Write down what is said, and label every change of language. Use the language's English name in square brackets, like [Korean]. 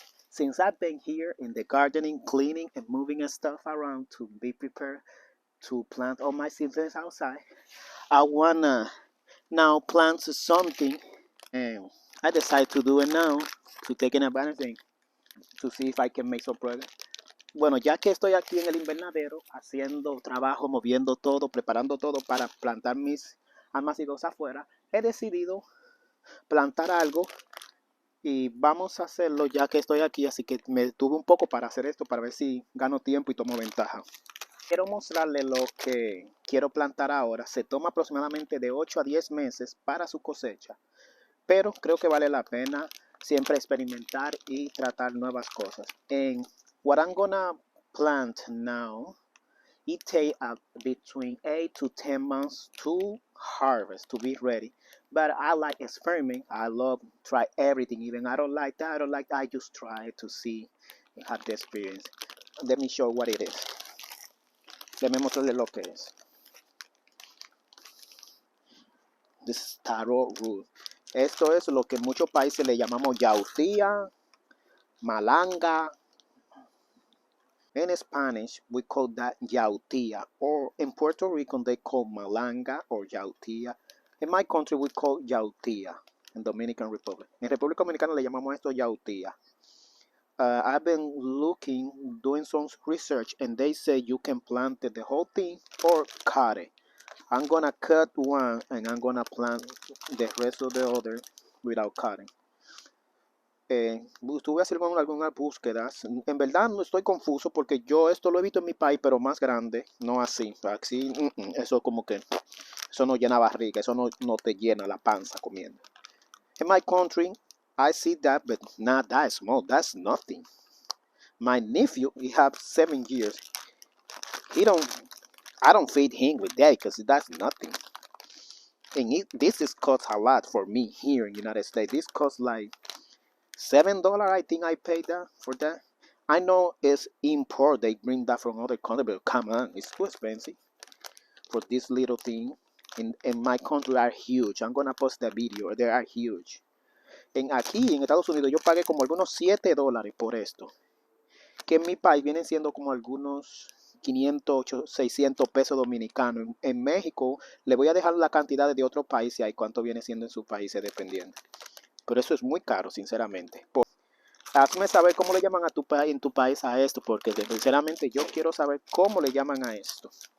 [English] Since I've been here in the gardening, cleaning and moving stuff around to be prepared to plant all my seedlings outside, I wanna now plant something, and I decided to do it now to take an advantage to see if I can make some progress. [Spanish] Bueno, ya que estoy aquí en el invernadero haciendo trabajo, moviendo todo, preparando todo para plantar mis almacenes afuera, he decidido plantar algo y vamos a hacerlo ya que estoy aquí, así que me detuve un poco para hacer esto, para ver si gano tiempo y tomo ventaja. Quiero mostrarle lo que quiero plantar ahora. Se toma aproximadamente de 8 a 10 meses para su cosecha, pero creo que vale la pena siempre experimentar y tratar nuevas cosas. [English] And what I'm gonna plant now, it takes between 8 to 10 months to harvest, to be ready. But I like experiment. I love try everything. Even I don't like that. I just try to see and have the experience. Let me show what it is. [Spanish] Déjame mostrarle lo que es. [English] This is taro root. [Spanish] Esto es lo que en muchos países le llamamos yautia, malanga. [English] In Spanish, we call that yautia, or in Puerto Rico, they call malanga or yautia. In my country, we call yautia, in Dominican Republic. [Spanish] En República Dominicana le llamamos esto yautia. [English] I've been doing some research, and they say you can plant the whole thing or cut it. I'm gonna cut one, and I'm gonna plant the rest of the other without cutting. [Spanish] Estuve haciendo algunas búsquedas. En verdad no estoy confuso porque yo esto lo he visto en mi país, pero más grande, no así. Así, eso como que, eso no llena barriga, eso no te llena la panza comiendo. [English] In my country, I see that, but not that small. That's nothing. My nephew, he have 7 years. I don't feed him with that because that's nothing. And this is cost a lot for me here in the United States. This costs like $7, I think I paid that for that. I know it's import, they bring that from other countries, but come on, it's too expensive for this little thing. In my country are huge. I'm gonna post the video, they are huge. [Spanish] Aquí en Estados Unidos yo pagué como algunos $7 por esto, que en mi país vienen siendo como algunos 500, 600 pesos dominicanos. En México le voy a dejar la cantidad de otros países y ahí cuánto viene siendo en sus países dependiendo. Pero eso es muy caro, sinceramente. Hazme saber cómo le llaman a en tu país a esto, porque sinceramente yo quiero saber cómo le llaman a esto.